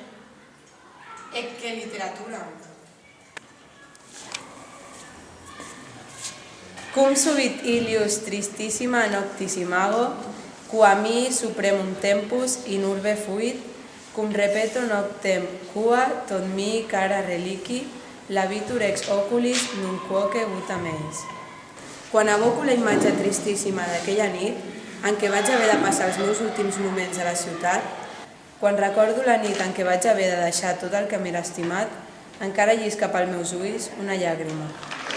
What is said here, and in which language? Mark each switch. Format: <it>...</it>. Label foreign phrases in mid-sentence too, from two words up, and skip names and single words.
<ca>Et que literatura.</ca> <la>Cum subit ilius tristissima noctis imago, qua mi supremum tempus in urbe fuit, cum repeto noctem qua tot mi cara reliqui, labitur ex oculis nunquoque vutam eis.</la> <ca>Quan evoco la imatge tristíssima d'aquella nit, en què vaig haver de passar els meus últims moments a la ciutat, quan recordo la nit en què vaig haver de deixar tot el que m'era estimat, encara llisca pels meus ulls una llàgrima.</ca>